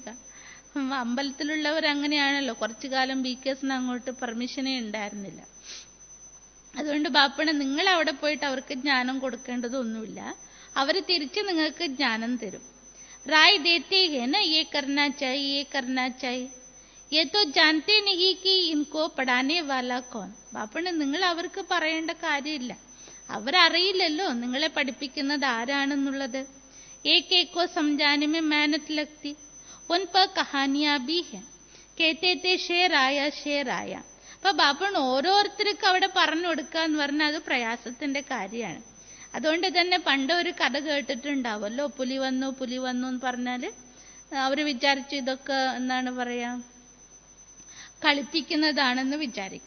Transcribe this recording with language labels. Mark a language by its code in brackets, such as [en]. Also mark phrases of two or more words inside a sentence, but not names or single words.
[ml] അമ്പലത്തിലുള്ളവർ അങ്ങനെയാണല്ലോ, കുറച്ചു കാലം ബികേസിന് അങ്ങോട്ട് പെർമിഷനേ ഉണ്ടായിരുന്നില്ല. അതുകൊണ്ട് ബാപ്പണ് നിങ്ങൾ അവിടെ പോയിട്ട് അവർക്ക് ജ്ഞാനം കൊടുക്കേണ്ടതൊന്നുമില്ല, അവർ തിരിച്ച് നിങ്ങൾക്ക് ജ്ഞാനം തരും. [hi] राय देते हैं ना ये करना चाहिए ये करना चाहिए. ये तो जानते नहीं कि इनको पढ़ाने वाला कौन. [ml] ബാപ്പണ് നിങ്ങൾ അവർക്ക് പറയേണ്ട കാര്യമില്ല, അവരറിയില്ലല്ലോ നിങ്ങളെ പഠിപ്പിക്കുന്നത് ആരാണെന്നുള്ളത്. [hi] एक एक को समझाने में मेहनत लगती. उन पर कहानियां भी है. कहते थे शेर आया शेर आया. [ml] അപ്പൊ ബാപ്പൺ ഓരോരുത്തർക്ക് അവിടെ പറഞ്ഞു കൊടുക്കാന്ന് പറഞ്ഞാൽ അത് പ്രയാസത്തിന്റെ കാര്യമാണ്. അതുകൊണ്ട് തന്നെ പണ്ട് ഒരു കഥ കേട്ടിട്ടുണ്ടാവല്ലോ, പുലി വന്നു പുലി വന്നു എന്ന് പറഞ്ഞാല് അവര് വിചാരിച്ചു ഇതൊക്കെ എന്താണ് പറയാ, കളിപ്പിക്കുന്നതാണെന്ന് വിചാരിക്കും.